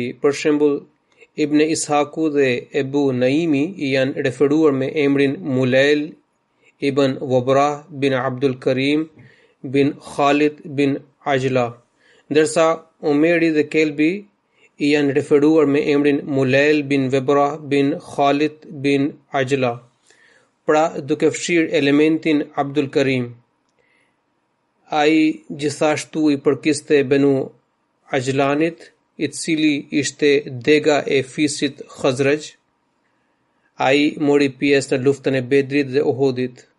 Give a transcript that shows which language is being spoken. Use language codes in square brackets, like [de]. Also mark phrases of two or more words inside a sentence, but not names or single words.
[sq] Për shembull, Ibn Ishaku dhe Ebu Naimi janë referuar me emrin Mulail ibn Webrah bin Abdul Karim bin Khalid bin Ajla, ndërsa Omeri dhe Kelbi i janë referuar me emrin Mulail bin Webrah bin Khalid bin Ajla, pra duke fshirë elementin Abdul Karim. Ai gjithashtu i përkiste Benu Ajlanit, i cili ishte dega e fisit Khazraj. Ai mori pjesë në luftën e Bedrit dhe Uhudit.